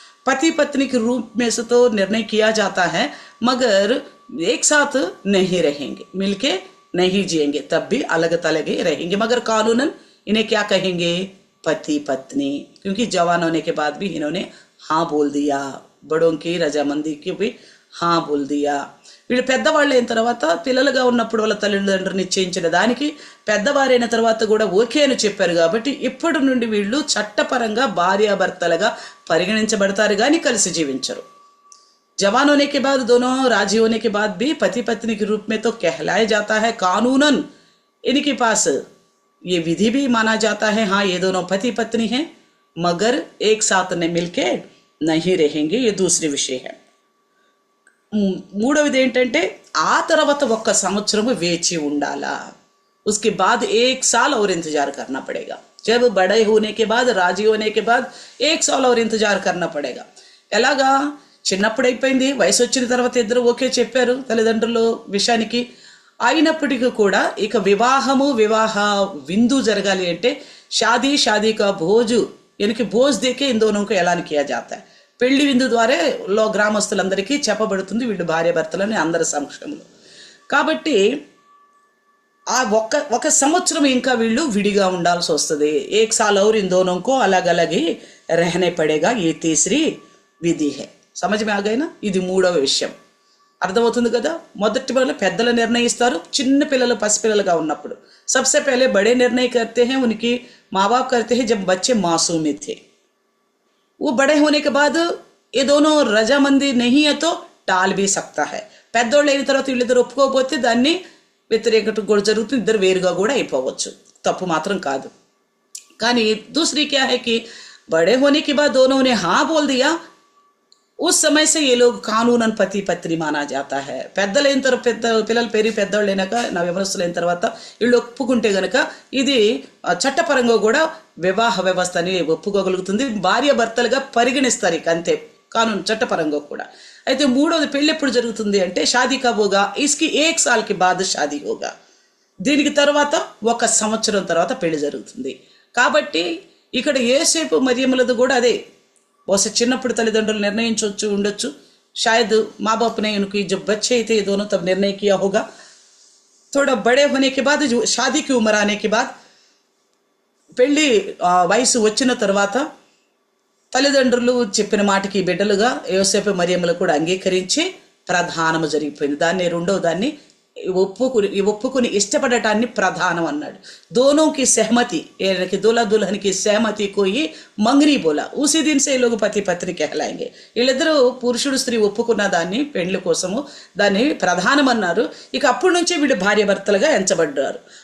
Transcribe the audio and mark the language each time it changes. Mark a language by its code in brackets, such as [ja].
[hi] पति पत्नी के रूप में से तो निर्णय किया जाता है मगर एक साथ नहीं रहेंगे, मिलके नहीं जिएंगे, तब भी अलग थलग रहेंगे. मगर कानूनन इन्हें क्या कहेंगे, पति पत्नी, क्योंकि जवान होने के बाद भी इन्होंने हाँ बोल दिया, बड़ों की रजामंदी की भी हाँ बोल दिया. [te] వీళ్ళు పెద్దవాళ్ళు అయిన తర్వాత పిల్లలుగా ఉన్నప్పుడు వాళ్ళ తల్లిదండ్రులు నిశ్చయించిన దానికి పెద్దవారైన తర్వాత కూడా ఓకే అని చెప్పారు కాబట్టి ఇప్పటి నుండి వీళ్ళు చట్టపరంగా భార్యాభర్తలుగా పరిగణించబడతారు కానీ కలిసి జీవించరు. [hi] जवान होने के बाद दोनों राजी होने के बाद भी पति पत्नी के रूप में तो कहलाया जाता है. कानूनन इनके पास ये विधि भी माना जाता है, हाँ ये दोनों पति पत्नी हैं मगर एक साथ ने मिलके नहीं रहेंगे. ये दूसरी विषय है. [te] మూడవది ఏంటంటే ఆ తర్వాత 1 సంవత్సరము వేచి ఉండాలా. [hi] उसके बाद 1 साल और इंतजार करना पड़ेगा. जब बड़े होने के बाद राजी होने के बाद 1 साल और इंतजार करना पड़ेगा. [te] ఎలాగా చిన్నప్పుడు అయిపోయింది, వయసు వచ్చిన తర్వాత ఇద్దరు ఓకే చెప్పారు తల్లిదండ్రుల విషయానికి. అయినప్పటికీ కూడా ఇక వివాహ విందు జరగాలి అంటే [hi] शादी का भोज यानी कि भोज देके इन दोनों को ऐलान किया जाता है. [te] పెళ్లి విందు ద్వారా గ్రామస్తులందరికీ చెప్పబడుతుంది వీళ్ళు భార్యాభర్తలని అందరి సమక్షంలో. కాబట్టి ఆ ఒక సంవత్సరం ఇంకా వీళ్ళు విడిగా ఉండాల్సి వస్తుంది. [hi] एक साल और इन दोनों को अलग अलग ही रहने पड़ेगा. ये तीसरी విధి హే. సమझ में आ गई ना? [te] ఇది మూడవ విషయం. అర్థమవుతుంది కదా? మొదటి వాళ్ళు పెద్దలు నిర్ణయిస్తారు, చిన్న పిల్లలు పసిపిల్లలుగా ఉన్నప్పుడు. [hi] सबसे पहले बड़े निर्णय करते हैं, उनकी माँ बाप करते हैं जब बच्चे मासूम थे. वो बड़े होने के बाद ये दोनों रजामंदी नहीं है तो टाल भी सकता है. [te] పెద్దోళ్ళు అయిన తర్వాత వీళ్ళిద్దరు ఒప్పుకోకపోతే దాన్ని వ్యతిరేకత కూడా జరుగుతుంది, ఇద్దరు వేరుగా కూడా అయిపోవచ్చు. తప్పు మాత్రం కాదు. [hi] కానీ दूसरी क्या है कि बड़े होने के बाद दोनों ने हाँ बोल दिया, उस समय से ये लोग कानूनन पति पत्नी माना जाता है. [te] పెద్దలైన తర్వాత పిల్లలు పెరిగి పెద్దవాళ్ళు అయినాక నవయవనస్తులైన తర్వాత వీళ్ళు ఒప్పుకుంటే గనక ఇది చట్టపరంగా కూడా వివాహ వ్యవస్థని ఒప్పుకోగలుగుతుంది. భార్య భర్తలుగా పరిగణిస్తారు ఇక అంతే, కానూన్ చట్టపరంగా కూడా. అయితే మూడోది పెళ్ళి ఎప్పుడు జరుగుతుంది అంటే [hi] షాదీ కబ్ హోగా, ఇస్కి 1 साल के बाद షాదీ హోగా. [te] దీనికి తర్వాత 1 సంవత్సరం తర్వాత పెళ్లి జరుగుతుంది. కాబట్టి ఇక్కడ యేసేపు మరియమ్మలది కూడా అదే. బహుశా చిన్నప్పుడు తల్లిదండ్రులు నిర్ణయించవచ్చు ఉండొచ్చు. [hi] शायद माँ बाप ने उनकी जब बच्चे थे दोनों तब निर्णय किया होगा. थोड़ा बड़े होने के बाद [te] जो शादी की उम्र आने के बाद పెళ్ళి వయసు వచ్చిన తర్వాత తల్లిదండ్రులు చెప్పిన మాటకి బిడ్డలుగా యోసేపు మరియమ్మలు కూడా అంగీకరించి ప్రధానము జరిగిపోయింది. దాన్ని రెండవ దాన్ని ఒప్పుకుని ఇష్టపడటాన్ని ప్రధానం అన్నాడు. [hi] दोनों की सहमति, यानी दूल्हा दुल्हन की सहमति को ही मंगनी बोला. उसी दिन से लोग పతి పత్ని कहलाएंगे. [te] వీళ్ళిద్దరూ పురుషుడు స్త్రీ ఒప్పుకున్న దాన్ని పెళ్లి కోసము దాన్ని ప్రధానం అన్నారు. ఇక అప్పటి నుంచి వీళ్ళు భార్య భర్తలుగా ఎంచబడ్డారు.